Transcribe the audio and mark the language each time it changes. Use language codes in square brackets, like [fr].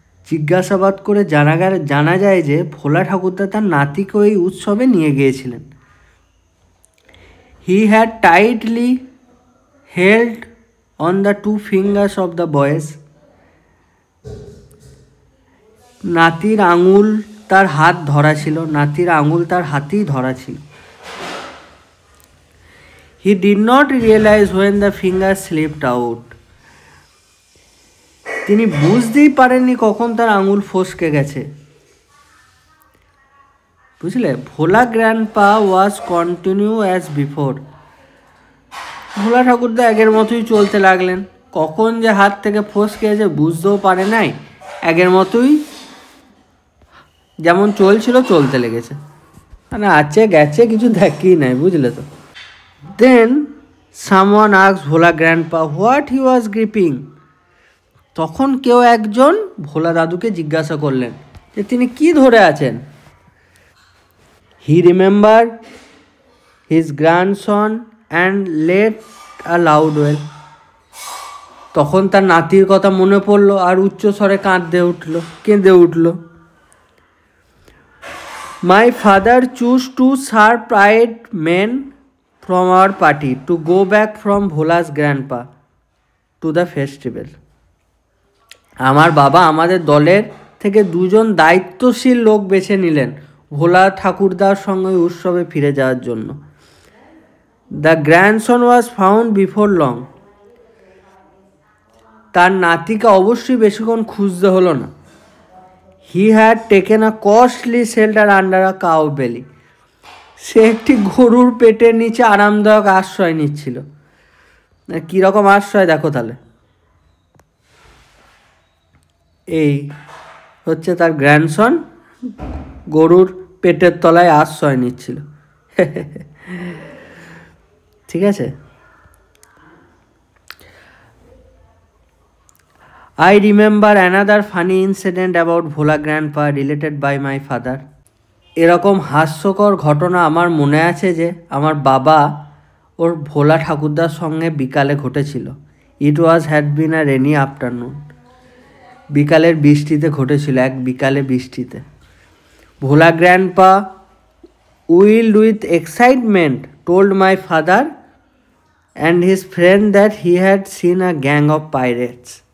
[bn] জিজ্ঞাসাবাদ করে জানা যায় যে ভোলা ঠাকুরদা তার নাতিকে ওই উৎসবে নিয়ে গিয়েছিলেন। [en] He had tightly held on the 2 fingers of the boys. [bn] নাতির আঙুল তার হাত ধরা ছিল, নাতির আঙুল তার হাতেই ধরা ছিল। [en] He did not realize when the finger slipped out. [bn] তিনি বুঝতেই পারেননি কখন তার আঙুল ফসকে গেছে। বুঝলে? [en] Bhola grandpa was continue as before. [bn] ভোলা ঠাকুরদা আগের মতোই চলতে লাগলেন। কখন যে হাত থেকে ফসকে গেছে বুঝতেও পারে নাই, আগের মতোই যেমন চলছিল চলতে লেগেছে। মানে আছে গেছে, কিছু দেখেই নাই, বুঝলে তো। [en] Then someone asked Bhola grandpa what he was gripping. [bn] তখন কেউ একজন ভোলা দাদুকে জিজ্ঞাসা করলেন যে তিনি কি ধরে আছেন। [en] He remembered his grandson and let a loud wail. [bn] তখন তার নাতির কথা মনে পড়ল আর উচ্চ স্বরে কেঁদে উঠল। [en] My father chose 2 sharp-eyed men from our party to go back from Bhola's grandpa to the festival. [bn] আমার বাবা আমাদের দলের থেকে 2 জন দায়িত্বশীল লোক বেছে নিলেন ভোলা ঠাকুরদার সঙ্গে উৎসবে ফিরে যাওয়ার জন্য। [en] The grandson was found before long. [bn] তার নাতিকে অবশ্যই বেশিক্ষণ খুঁজতে হলো না। [en] He had taken a costly shelter under a cow belly. [bn] সে একটি গরুর পেটের নিচে আরামদায়ক আশ্রয় নিচ্ছিল। কীরকম আশ্রয় দেখো তাহলে। এই হচ্ছে তার গ্র্যান্ডসন, গরুর পেটের তলায় আশ্রয় নিচ্ছিল। ঠিক আছে। [en] I remember another funny incident about Bhola grandpa related by my father. [bn] এরকম হাস্যকর ঘটনা আমার মনে আছে যে আমার বাবা ওর ভোলা ঠাকুরদার সঙ্গে বিকালে ঘটেছিল। [en] It was had been a rainy afternoon. [bn] বিকালের বৃষ্টিতে ঘটেছিল, এক বিকালে বৃষ্টিতে। [en] Bhola grandpa wild with excitement told my father and his friend that he had seen a gang of pirates.